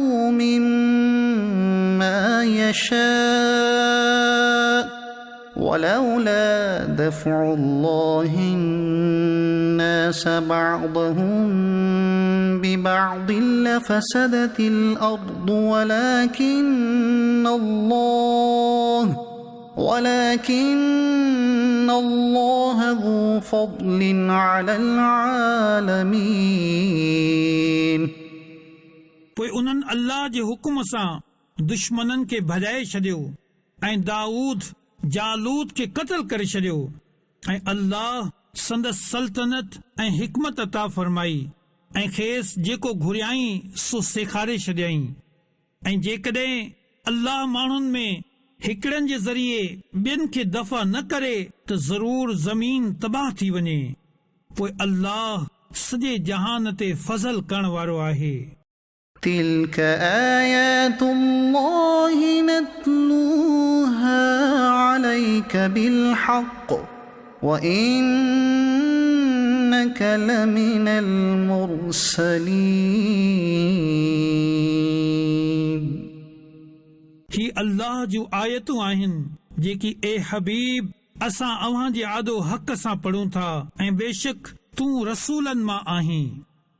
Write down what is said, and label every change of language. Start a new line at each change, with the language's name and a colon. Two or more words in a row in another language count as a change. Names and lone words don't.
Arabic: مما يشاء ولولا دفع الله الناس بعضهم ببعض لفسدت الأرض ولكن الله ذو فضل على العالمين।
Sindhi: पोइ उन्हनि अल्लाह जे हुकुम सां दुश्मननि खे भॼाए छॾियो ऐं दाऊद जालूत खे क़त्ल करे छॾियो ऐं अल्लाह संदसि सल्तनत ऐं हिकमत अता फरमाई ऐं खेसि जेको घुरियाई सो सेखारे छॾियईं। ऐं जेकॾहिं अल्लाह माण्हुनि में हिकिड़नि जे ज़रिए ॿियनि खे दफ़ा न करे त ज़रूर ज़मीन तबाह थी वञे। पोइ अल्लाह सॼे जहान ते फज़ल करण वारो आहे।
Arabic: تلك آيات الله نتلوها عليك بالحق وإنك لمن المرسلين।
Sindhi: ही अल्लाह जूं आयतूं आहिनि जेकी ए हबीब असां अव्हां जे आदो हक़ सां पढ़ूं था ऐं बेशक तूं रसूलनि मां आहीं।